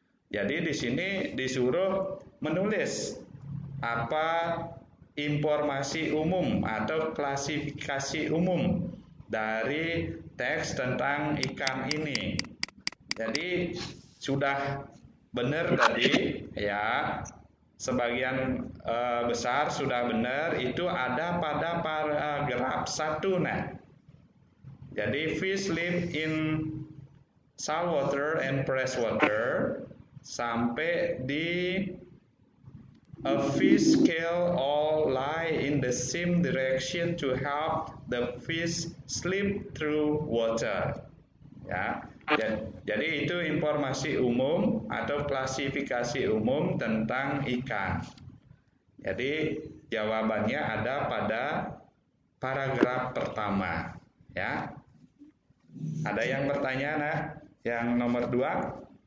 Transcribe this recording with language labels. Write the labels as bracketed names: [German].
[Indonesian] Jadi di sini disuruh menulis apa informasi umum atau klasifikasi umum dari teks tentang ikan ini. Jadi sudah benar tadi ya, sebagian besar sudah benar, itu ada pada paragraf 1 nah. [English] Jadi fish live in saltwater and freshwater [Indonesian] sampai di [English] a fish scale all lie in the same direction to help the fish slip through water. [Indonesian] Ya, jadi itu informasi umum atau klasifikasi umum tentang ikan. Jadi jawabannya ada pada paragraf pertama. Ya, ada yang bertanya, nah, yang nomor 2?